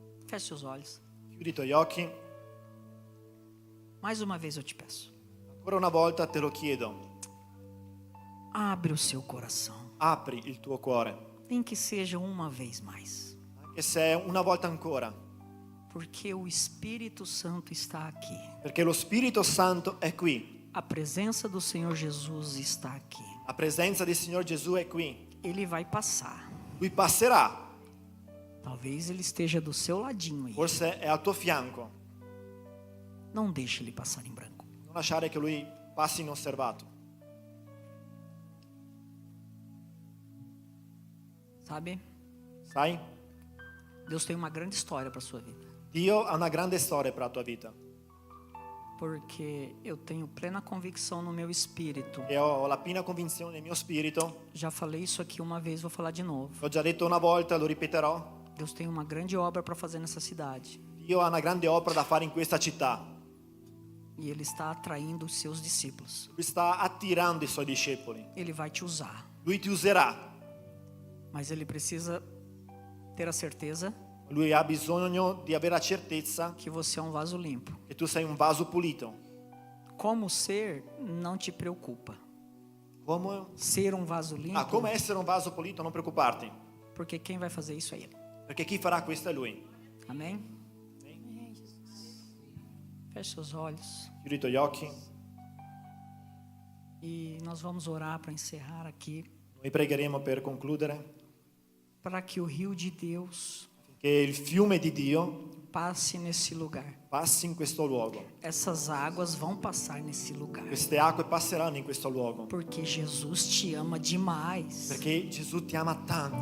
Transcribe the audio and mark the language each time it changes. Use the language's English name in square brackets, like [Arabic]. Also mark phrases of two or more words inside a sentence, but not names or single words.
[Portuguese] Feche seus olhos. [Italian] Chiudi i tuoi occhi. [Portuguese] Mais uma vez eu te peço. [Italian] Ancora una volta te lo chiedo. [Portuguese] Abre o seu coração. [Italian] Apri il tuo cuore. [Portuguese] Nem que seja uma vez mais. [Italian] Anche se è una volta ancora. [Portuguese] Porque o Espírito Santo está aqui. [Italian] Perché lo Spirito Santo è qui. [Portuguese] A presença do Senhor Jesus está aqui. [Italian] La presenza del Signore Gesù è qui. [Portuguese] Ele vai passar. [Italian] Lui passerà. [Portuguese] Talvez ele esteja do seu ladinho aí. [Italian] Forse è al tuo fianco. [Portuguese] Não deixe ele passar em branco. [Italian] Non lasciare che lui passi inosservato. [Portuguese] Sabe? [Italian] Sai? [Portuguese] Deus tem uma grande história para sua vida. [Italian] Dio ha una grande storia per la tua vita. [Portuguese] Porque eu tenho plena convicção no meu espírito. [Italian] E ho la piena convinzione nel mio spirito. [Portuguese] Já falei isso aqui uma vez, vou falar de novo. [Italian] L'ho già detto una volta, lo ripeterò. [Portuguese] Deus tem uma grande obra para fazer nessa cidade. [Italian] Dio ha una grande opera da fare in questa città. [Portuguese] E Ele está atraindo os seus discípulos. [Italian] Lui sta attirando i suoi discepoli. [Portuguese] Ele vai te usar. [Italian] Lui ti userà. [Portuguese] Mas Ele precisa ter a certeza [Italian] Lui ha bisogno di avere la certezza [Portuguese] que você é um vaso limpo. [Italian] che tu sei un vaso pulito. [Portuguese] Como ser não te preocupa. [Italian] Come, [Portuguese] Ser um vaso limpo, [Italian] come essere un vaso pulito, non preoccuparti. [Portuguese] porque quem vai fazer isso é Ele. [Italian] Perché chi farà questo è Lui. [Portuguese] Amém? Feche seus olhos. [Italian] Chiudi i tuoi occhi. [Portuguese] E nós vamos orar para encerrar aqui. [Italian] Noi pregheremo per concludere. [Portuguese] Para que o rio de Deus [Italian] Che il fiume di Dio [Portuguese] passe nesse lugar. [Italian] passi in questo luogo. [Portuguese] Essas águas vão passar nesse lugar. [Italian] Queste acque passeranno in questo luogo. [Portuguese] Porque Jesus te ama demais. [Italian] Perché Gesù ti ama tanto.